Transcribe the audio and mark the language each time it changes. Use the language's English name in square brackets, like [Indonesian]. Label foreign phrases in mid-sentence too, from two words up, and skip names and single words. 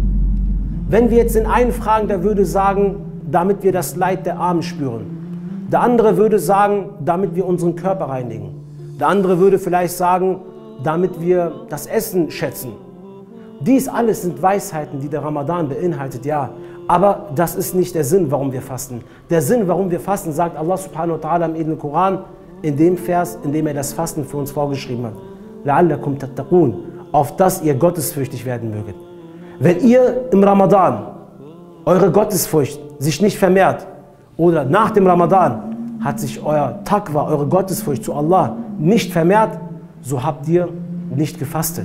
[German] Wenn wir jetzt den einen fragen, der würde sagen, damit wir das Leid der Armen spüren. Der andere würde sagen, damit wir unseren Körper reinigen. Der andere würde vielleicht sagen, damit wir das Essen schätzen. Dies alles sind Weisheiten, die der Ramadan beinhaltet, ja. Aber das ist nicht der Sinn, warum wir fasten. Der Sinn, warum wir fasten, sagt Allah [Arabic] سبحانه وتعالى [German] im edlen Koran, in dem Vers, in dem er das Fasten für uns vorgeschrieben hat. [Arabic] لعلكم تتقون, [German] auf dass ihr gottesfürchtig werden möget. Wenn ihr im Ramadan eure Gottesfurcht sich nicht vermehrt oder nach dem Ramadan hat sich euer Taqwa, eure Gottesfurcht zu Allah nicht vermehrt, so habt ihr nicht gefastet.